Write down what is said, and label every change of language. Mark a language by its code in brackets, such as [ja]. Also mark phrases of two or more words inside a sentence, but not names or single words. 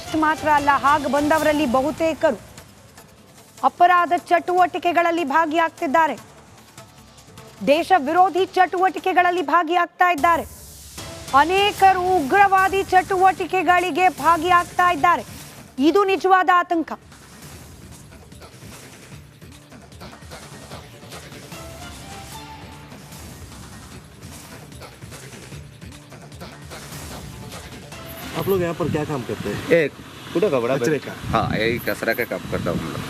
[kn] ಅಷ್ಟು ಮಾತ್ರ ಅಲ್ಲ, ಹಾಗೆ ಬಂದವರಲ್ಲಿ ಬಹುತೇಕರು ಅಪರಾಧ ಚಟುವಟಿಕೆಗಳಲ್ಲಿ ಭಾಗಿಯಾಗ್ತಿದ್ದಾರೆ, ದೇಶ ವಿರೋಧಿ ಚಟುವಟಿಕೆಗಳಲ್ಲಿ ಭಾಗಿಯಾಗ್ತಾ ಇದ್ದಾರೆ, ಅನೇಕರು ಉಗ್ರವಾದಿ ಚಟುವಟಿಕೆಗಳಿಗೆ ಭಾಗಿಯಾಗ್ತಾ ಇದ್ದಾರೆ. ಇದು ನಿಜವಾದ ಆತಂಕ. [hi] आप लोग यहाँ पर क्या काम करते हैं? एक पूरा कपड़ा कचरे का? हाँ, यही कचरा का काम करता हूँ हम लोग।